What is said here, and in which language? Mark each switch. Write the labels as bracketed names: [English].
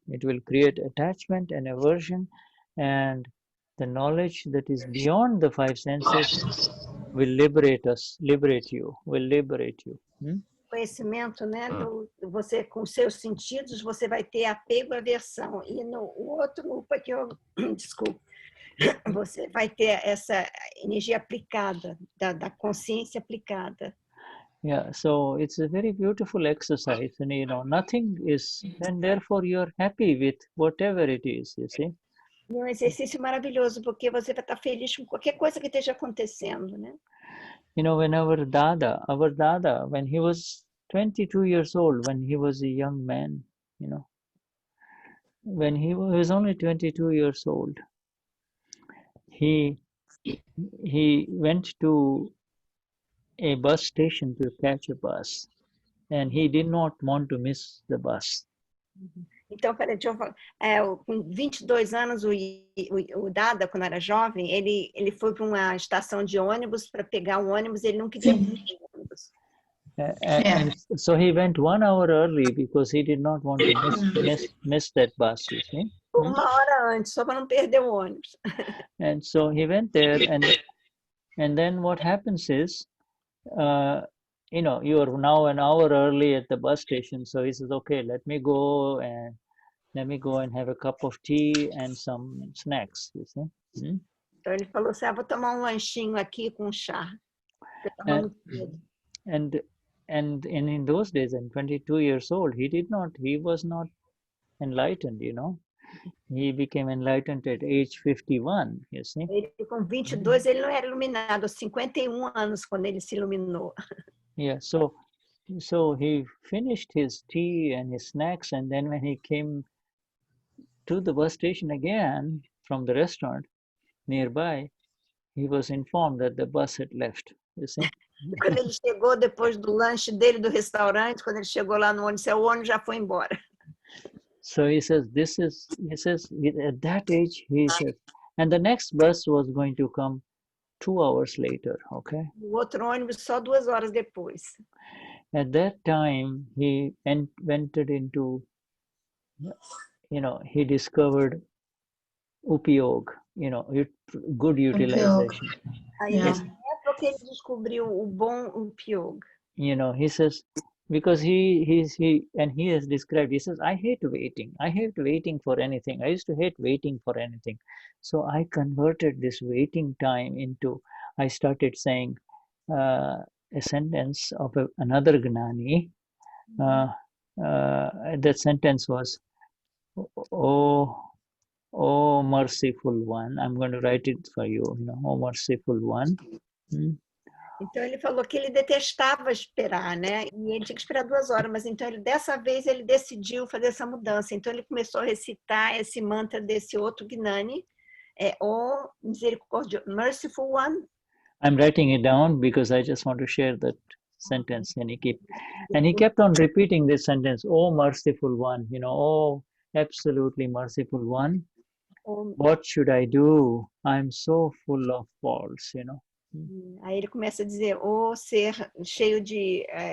[English] It will create attachment and aversion, and the knowledge that is beyond the five senses will liberate us, liberate you, will liberate you. [Portuguese] Conhecimento, né? Você com seus sentidos você vai ter apego e aversão, e no outro grupo aqui, desculpa, você vai ter essa energia aplicada, da consciência aplicada. [English] Yeah, so it's a very beautiful exercise, and you know, nothing is, and therefore you're happy with whatever it is, you see. [Portuguese] É um exercício maravilhoso, porque você vai estar feliz com qualquer coisa que esteja acontecendo, né? [English] You know, when our Dada, when he was 22 years old, when he was a young man, you know, when he was only 22 years old, he went to a bus station to catch a bus, and he did not want to miss the bus. [Portuguese] Então, peraí, deixa eu falar. Com 22 anos, o Dada, quando era jovem, ele foi para uma estação de ônibus para pegar um ônibus, ele não queria perder o ônibus. [English] And so he went 1 hour early because he did not want to miss that bus, you see. [Portuguese] Uma hora antes, só para não perder o ônibus. [English] And so he went there, and then what happens is, you know, you are now an hour early at the bus station, so he says, okay, let me go and have a cup of tea and some snacks, you see. [Portuguese] Então ele falou assim, vou tomar um lanchinho aqui com chá. [English] And in those days, at 22 years old, he was not enlightened, you know. He became enlightened at age 51, you see. [Portuguese] Ele, com 22, ele não era iluminado, aos 51 anos, quando ele se iluminou. [English] Yeah, so he finished his tea and his snacks, and then when he came to the bus station again from the restaurant nearby, he was informed that the bus had left, you see. [Portuguese] Quando ele chegou depois do lanche dele do restaurante, quando ele chegou lá no ônibus, o ônibus já foi embora. [English] So he says, at that age, he says, and the next bus was going to come 2 hours later, okay? [Portuguese] O outro ônibus só 2 horas depois. [English] At that time, he entered into, you know, he discovered upayog, you know, good utilization. [Portuguese] Aí, nessa época, ele descobriu o bom upayog. [English] You know, he says, because he has described, he says, I hate waiting for anything. I used to hate waiting for anything. So I converted this waiting time into, I started saying a sentence of another Gnani. That sentence was, oh merciful one. I'm going to write it for you, you know, oh merciful one. [Portuguese] Então ele falou que ele detestava esperar, né? E ele tinha que esperar 2 horas, mas então dessa vez ele decidiu fazer essa mudança. Então ele começou a recitar esse mantra desse outro Gnani, oh misericórdia, [English] merciful one. I'm writing it down because I just want to share that sentence, and he kept on repeating this sentence, oh merciful one, you know, oh absolutely merciful one. What should I do? I'm so full of faults, you know. [Portuguese] Aí ele começa a dizer, ser cheio de